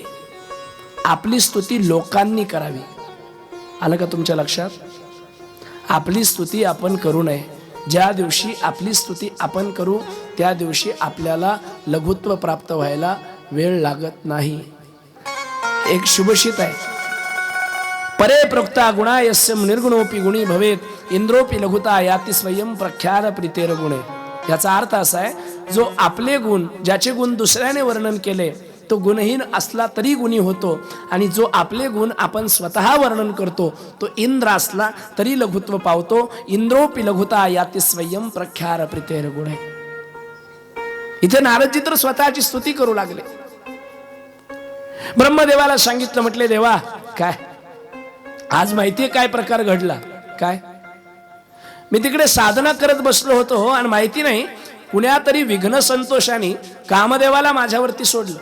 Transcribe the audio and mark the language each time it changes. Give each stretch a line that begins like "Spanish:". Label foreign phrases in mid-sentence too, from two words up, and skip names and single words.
Marathi: आपली स्तुती लोकांनी करावी. आलं का तुमच्या लक्षात? आपली स्तुती आपण करू नये. ज्या दिवशी आपली स्तुती आपण करू त्या दिवशी आपल्याला लघुत्व प्राप्त व्हायला वेळ लागत नाही. एक शुभशीत आहे,
Sanskrit: परे प्रोक्ता गुणा यस्य निर्गुणोपी गुणी भवेत इंद्रोपी लघुता याती स्वयं प्रख्यात प्रीतेर गुणे.
Marathi: याचा अर्थ असा आहे, जो आपले गुण, ज्याचे गुण दुसऱ्याने वर्णन केले तो गुणहीन असला तरी गुणी होतो, आणि जो आपले गुण आपण स्वतः वर्णन करतो तो इंद्र असला तरी लघुत्व पावतो.
Sanskrit: इंद्रोपी लघुता याती स्वयं प्रख्यात प्रीतेर गुणे.
Marathi: इथे नारदजी तर स्वतःची स्तुती करू लागले. ब्रह्मदेवाला सांगितलं, म्हटले देवा काय आज माहितीये काय प्रकार घडला? काय? मी तिकडे साधना करत बसलो होतो आणि माहिती नाही कुण्या तरी विघ्न संतोषाने कामदेवाला माझ्यावरती सोडलं.